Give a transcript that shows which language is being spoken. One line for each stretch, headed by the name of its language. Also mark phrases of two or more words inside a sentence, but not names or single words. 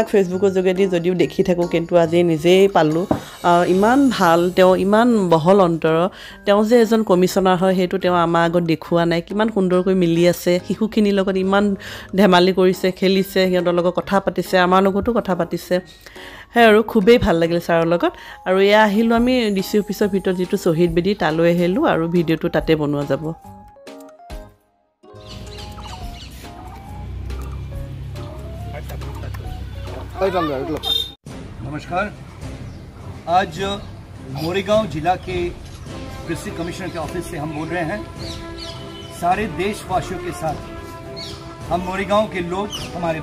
Assamese: ফেসবুকৰ যোগেদি যদিও দেখি থাকো কিন্তু আজি নিজেই পালো ইমান ভাল তেওঁ ইমান বহল অন্তৰ তেওঁ যে এজন কমিশনাৰ হয় হেতু তেওঁ আমাৰ আগত দেখুৱা নাই কিমান সুন্দৰকৈ মিলি আছে শিশুখিনিৰ লগত ইমান ধেমালি কৰিছে খেলিছে সিহঁতৰ লগত কথা পাতিছে আমাৰ লগতো কথা পাতিছে হে আৰু খুবেই ভাল লাগিল ছাৰৰ লগত আৰু এয়া আহিলো আমি
English: DC officeৰ
Assamese: ভিতৰত যেটো শহীদ বেদী তালৈ আহিলো আৰু ভিডিওটো তাতে বনোৱা যাব
Hindi: नमस्कार आज मोरीगांव जिला के
English: district commissioner
Hindi: के ऑफिस से हम बोल रहे हैं सारे देशवासियों के साथ हम मोरीगांव के लोग हमारे